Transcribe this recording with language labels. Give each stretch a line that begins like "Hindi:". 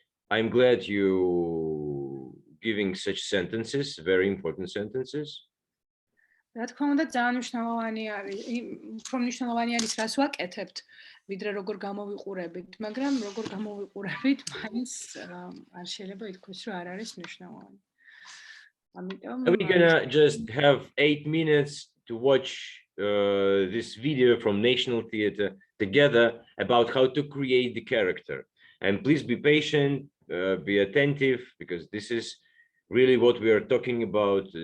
English: I'm glad you giving such sentences, very important sentences.
Georgian: რა თქმა უნდა, ძალიან მნიშვნელოვანი არის, უფრო მნიშვნელოვანი არის რას ვაკეთებთ, ვიდრე როგორ გამოვიყურებით, მაგრამ როგორ გამოვიყურებით, მაინც არ შეიძლება ითქვას, რომ არ არის მნიშვნელოვანი. ამიტომ
English: We're gonna just have 8 minutes to watch this video from National Theatre together about how to create the character. And please be patient, be attentive, because this is really what we are talking about.